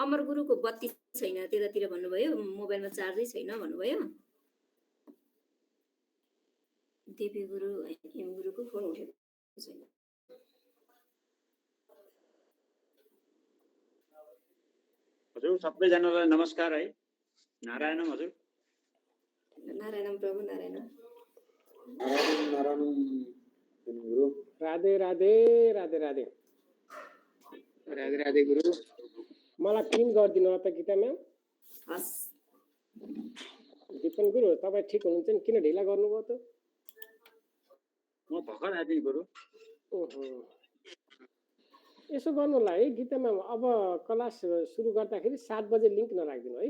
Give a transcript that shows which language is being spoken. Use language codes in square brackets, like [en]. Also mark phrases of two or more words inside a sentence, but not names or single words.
[ne] अमर गुरुको बत्ती छैन त्यतातिर भन्नुभयो, मोबाइलमा चार्जै छैन भन्नुभयो। देवी गुरु हिम गुरुको फोन उठेको छैन। हजुर सबैजनालाई नमस्कार है। नारायणम हजुर। नारायणम प्रभु नारायणम। नारायणम गुरु। राधे राधे राधे राधे राधे राधे गुरु। मलाई पिन गरिदिनु होला त गीता म्याम। हस्। दिपन गुरु तपाईँ ठिक हुनुहुन्छ नि, किन ढिला गर्नुभयो त? म भर्खर आएँ गुरु। ओहो, यसो गर्नु होला है गीता म्याम, अब क्लास सुरु गर्दाखेरि 7 बजे लिङ्क नराखिदिनु है।